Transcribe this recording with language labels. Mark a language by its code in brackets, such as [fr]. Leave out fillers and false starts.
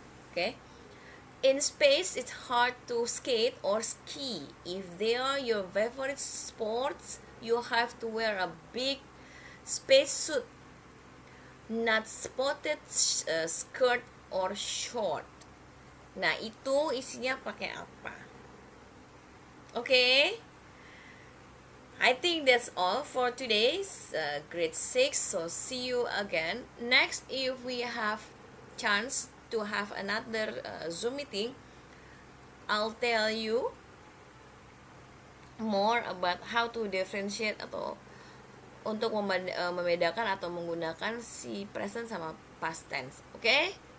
[en] Okay. In space, it's hard to skate or ski. If they are your favorite sports, you have to wear a big spacesuit, not spotted skirt or short. [id] Nah, itu isinya pakai apa? [en] Okay. I think that's all for today's grade 6. So see you again. Next, if we have chance to have another Zoom meeting, I'll tell you more about how to differentiate [id] atau untuk membedakan atau menggunakan [en] si present sama past tense. Okay?